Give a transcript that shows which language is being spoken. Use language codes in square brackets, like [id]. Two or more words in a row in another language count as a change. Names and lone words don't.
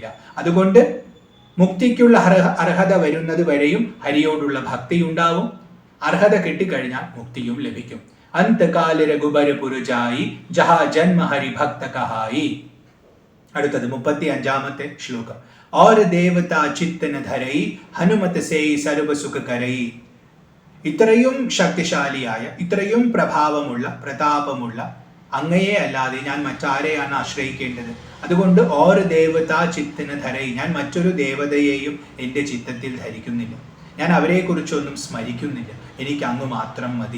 [ml] അതുകൊണ്ട് മുക്തിക്കുള്ള അർഹത വരുന്നത് വരെയും ഹരിയോടുള്ള ഭക്തി ഉണ്ടാവും. അർഹത കിട്ടിക്കഴിഞ്ഞാൽ മുക്തിയും ലഭിക്കും. [awa] अंतकाल रघुबर पुरजाई जहाँ जन्म हरि भक्त कहाई. [ml] അടുത്തത് 35-ാമത്തെ ശ്ലോകം. [awa] और देवता चित्तन धरई हनुमत से सर्व सुख करई. [ml] ഇത്രയും ശക്തിശാലിയായ, ഇത്രയും പ്രഭാവമുള്ള, പ്രതാപമുള്ള അങ്ങയെ അല്ലാതെ ഞാൻ മറ്റാരെയാണ് ആശ്രയിക്കേണ്ടത്? അതുകൊണ്ട് [awa] और देवता चित्तन धरई, [ml] ഞാൻ മറ്റൊരു ദേവതയെയും എൻ്റെ ചിത്തത്തിൽ ധരിക്കുന്നില്ല, ഞാൻ അവരെ കുറിച്ചൊന്നും സ്മരിക്കുന്നില്ല, എനിക്ക് അങ്ങ് മാത്രം മതി.